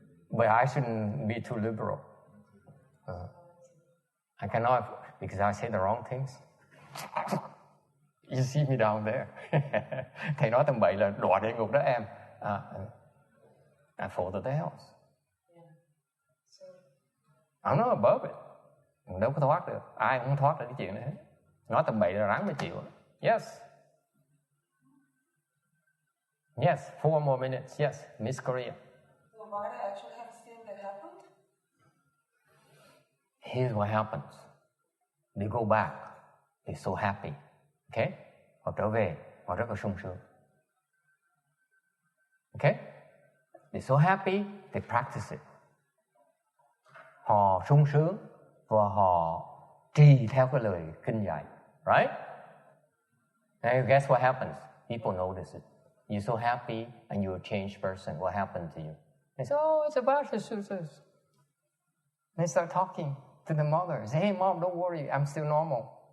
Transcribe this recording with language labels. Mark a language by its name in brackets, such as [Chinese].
[English] But I shouldn't be too liberal. I cannot, because I say the wrong things. You see me down there. [Vietnamese] Thầy nói tầm bậy là đọa địa ngục đó em. [English] I fall to the hells. I'm not above it. [Vietnamese] Mình đâu có thoát được. Ai cũng không thoát được cái chuyện đó hết. Nói tầm bậy là ráng mà chịu. Yes. [English] Yes, 4 more minutes. Yes, Miss Korea. So why do I actually have sin that happened? Here's what happens. They go back. They're so happy. Okay? [Vietnamese] Họ trở về, họ rất là sung sướng. [English] Okay? They're so happy, they practice it. [Vietnamese] Họ sung sướng và họ trì theo cái lời kinh dạy. [English] Right? And guess what happens? People notice it. You're so happy and you're a changed person. What happened to you? They say, oh, it's about the sutras. They start talking to the mother. Say, hey, mom, don't worry. I'm still normal.